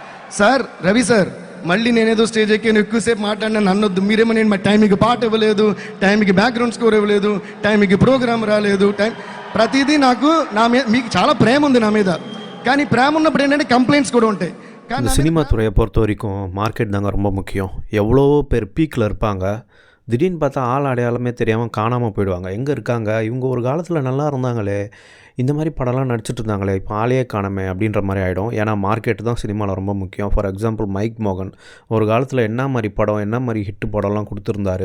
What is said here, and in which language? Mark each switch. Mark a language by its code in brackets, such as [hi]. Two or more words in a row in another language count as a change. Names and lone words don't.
[te] సార్ రవి సార్ మళ్ళీ నేనేదో స్టేజ్ ఎక్కి ఎక్కువసేపు మాట్లాడినా నన్నొద్దు. మీరేమో నేను టైంకి పాట ఇవ్వలేదు, టైంకి బ్యాక్గ్రౌండ్ స్కోర్ ఇవ్వలేదు, టైంకి ప్రోగ్రామ్ రాలేదు, ప్రతిదీ నాకు మీకు చాలా ప్రేమ ఉంది నా మీద. కానీ ప్రేమ ఉన్నప్పుడు ఏంటంటే కంప్లైంట్స్ కూడా ఉంటాయి. [ta] இந்த சினிமா துறையை பொறுத்த வரைக்கும் மார்க்கெட் தாங்க ரொம்ப முக்கியம். எவ்வளோ பேர் பீக்கில் இருப்பாங்க, திடீர்னு பார்த்தா ஆள் அடையாளமே தெரியாமல் காணாமல் போயிடுவாங்க. எங்கே இருக்காங்க இவங்க, ஒரு காலத்தில் நல்லா இருந்தாங்களே, இந்த மாதிரி படம்லாம் நடிச்சிட்டு இருந்தாங்களே, இப்போ ஆளையே காணாமே அப்படின்ற மாதிரி ஆகிடும். ஏன்னா மார்க்கெட்டு தான் சினிமாவில் ரொம்ப முக்கியம். [en] For example [ta] மைக் மோகன் ஒரு காலத்தில் என்ன மாதிரி படம், என்ன மாதிரி ஹிட்டு படம்லாம் கொடுத்துருந்தாரு.